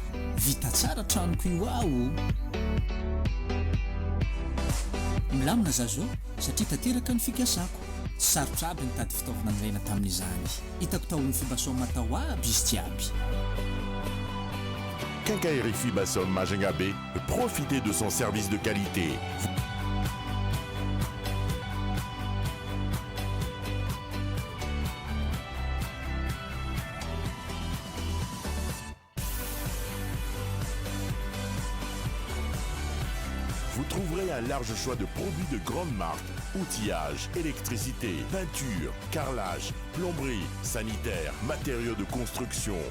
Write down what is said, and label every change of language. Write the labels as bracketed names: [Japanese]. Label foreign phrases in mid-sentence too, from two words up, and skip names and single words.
[Malagasy] Vita tsara tranoko io aho. Milamina zazo satria tanteraka ny fikasako. Sarotra aby nitady fitaovana niraina tamin'izany. Hitako tao amin'ny Fibasom tao aby izy jiaby. [French] Quincaillerie Fibasom Majunga B, profitez de son service de qualité. Vous trouverez un large choix de produits de grande marque, outillage, électricité, peinture, carrelage, plomberie, sanitaire, matériaux de construction.